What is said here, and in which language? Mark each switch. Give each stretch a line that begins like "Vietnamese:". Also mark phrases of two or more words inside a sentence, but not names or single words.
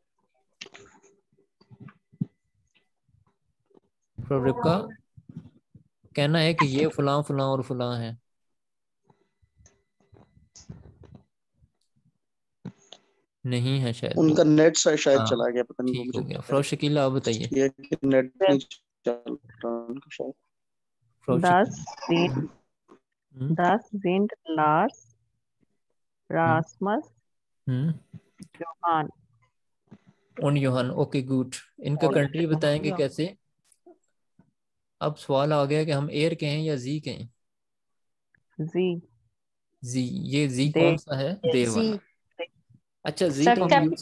Hindi: फ्रॉ रिबका कहना है कि ये फलां फलां और फलां है। नहीं है शायद वो। उनका नेट शायद हाँ चला गया, पता नहीं वो ठीक हो मुझे गया। फ्रॉ शकीला आप बताइए। ये कि नेट नहीं चल रहा उनका शायद। फ्रॉ das शकीला।
German: sind das sind Lars, Rasmus, Johann.
Hindi: और योहान। ओके गुड। इनका कंट्री बताएंगे कैसे? अब सवाल आ गया कि हम एयर कहें या जी कहें। Sie, जी, ये जी they, कौन सा है? दे जी वाला। अच्छा जी सर तो हम यूज